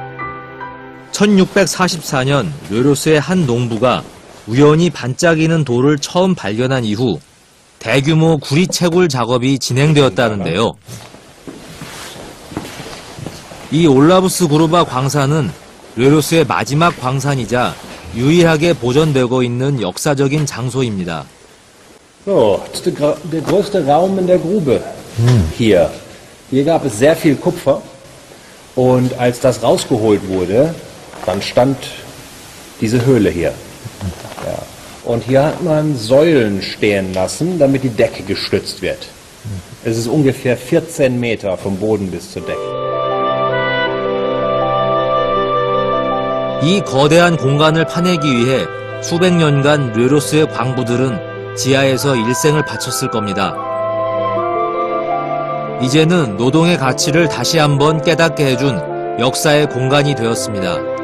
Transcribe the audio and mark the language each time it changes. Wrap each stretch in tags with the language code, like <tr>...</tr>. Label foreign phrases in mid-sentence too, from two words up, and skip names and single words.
<ko>1644년 르로스의 한 농부가 우연히 반짝이는 돌을 처음 발견한 이후 대규모 구리 채굴 작업이 진행되었다는데요. 이 올라부스 그루바 광산은 르로스의 마지막 광산이자 유일하게 보존되고 있는 역사적인 장소입니다.</ko> <de>So, das ist der größte Raum in der Grube hier. Hier gab es sehr viel Kupfer und als das rausgeholt wurde, dann stand diese Höhle hier. Ja. Und hier hat man Säulen stehen lassen, damit die Decke gestützt wird. Es ist ungefähr 14 Meter vom Boden bis zur Decke.</de> <ko>이 거대한 공간을 파내기 위해 수백 년간 르로스의 광부들은 지하에서 일생을 바쳤을 겁니다. 이제는 노동의 가치를 다시 한번 깨닫게 해준 역사의 공간이 되었습니다.</ko>